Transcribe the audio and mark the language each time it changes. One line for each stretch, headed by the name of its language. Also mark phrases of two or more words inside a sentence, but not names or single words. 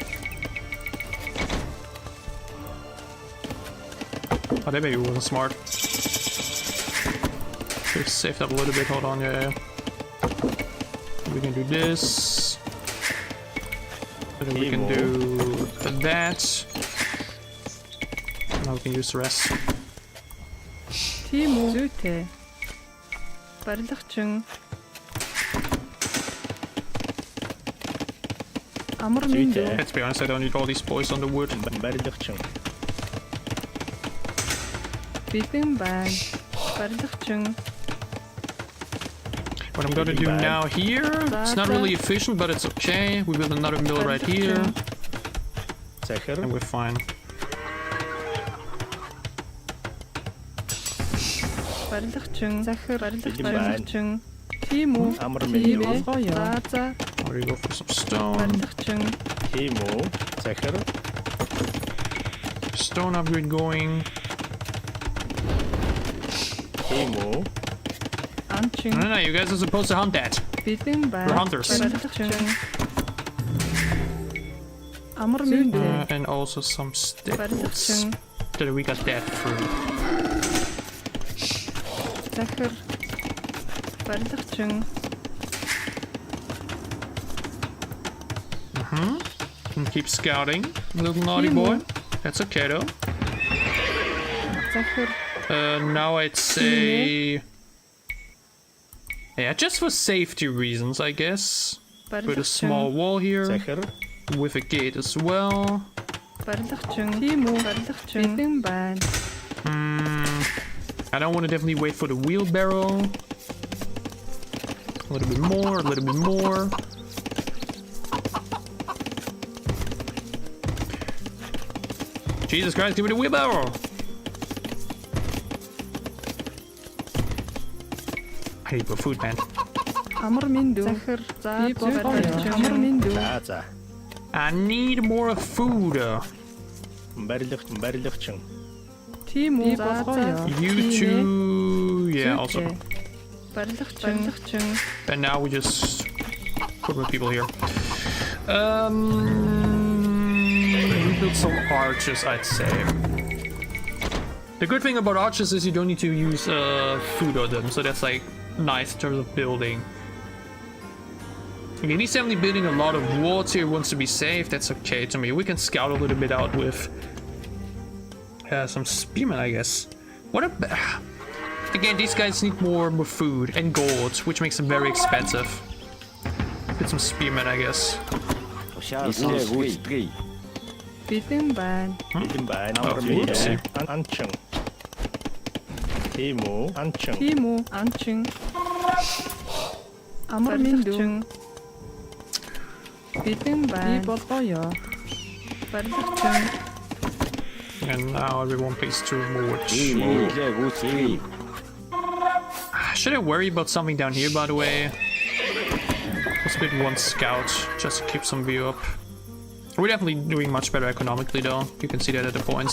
English: Oh, that maybe wasn't smart. Should've saved up a little bit. Hold on, yeah. We can do this. And then we can do that. Now we can use the rest.
Mongolian: Тийм үү? Зүйтэй. Барилгачин. Амар минь.
English: Let's be honest, I don't need all these boys on the wood.
Mongolian: Bitin баал. Барилгачин.
English: What I'm gonna do now here, it's not really efficient, but it's okay. We build another mill right here, Zeker. and we're fine.
Mongolian: барилгачин захир Бэлэн барилгачин тийм үү Амар тийм меню. болгоё за
English: Or you go for some stone.
Mongolian: барилгачин Тийм үү? Zeker.
English: Stone upgrade going.
Mongolian: Тийм үү? анчин
English: No, you guys are supposed to hunt that.
Mongolian: бэлэн бай
English: We're hunters.
Mongolian: барилгачин амар минь
English: And also some staples.
Mongolian: барилгачин
English: That we got that through.
Mongolian: захир барилгачин
English: And keep scouting, little naughty boy. That's okay though.
Mongolian: захир
English: Now I'd say, yeah, just for safety reasons, I guess. Put a small wall here Zeker. with a gate as well.
Mongolian: барилгачин тийм үү барилгачин бэлэн байна
English: I don't want to definitely wait for the wheelbarrow. A little bit more, a little bit more. Jesus Christ, give me the wheelbarrow! I need more food, man.
Mongolian: амар минь дүү захир за барилгачин амар минь дүү За.
English: I need more food.
Mongolian: Барилгачин. тийм үү болгоё
English: You two, yeah, also.
Mongolian: барилгачин
English: And now we just put more people here. We built some arches, I'd say. The good thing about arches is you don't need to use food on them, so that's like nice in terms of building. If he's definitely building a lot of walls here, wants to be safe, that's okay to me. We can scout a little bit out with some spearmen, I guess. What a... Again, these guys need more food and gold, which makes them very expensive. Get some spearmen, I guess.
Mongolian: бэлэн байна Бэлэн байна.
English: Oh,
Mongolian: Амар меню.
English: whoopsie.
Mongolian: Анчин. Тийм үү? Анчин. тийм үү анчин амар минь дүү бэлэн байна болгоё барилгачин
English: And now everyone pays 2 more. Should I worry about something down here, by the way? Let's build 1 scout, just to keep some view up. We're definitely doing much better economically, though. You can see that at the points.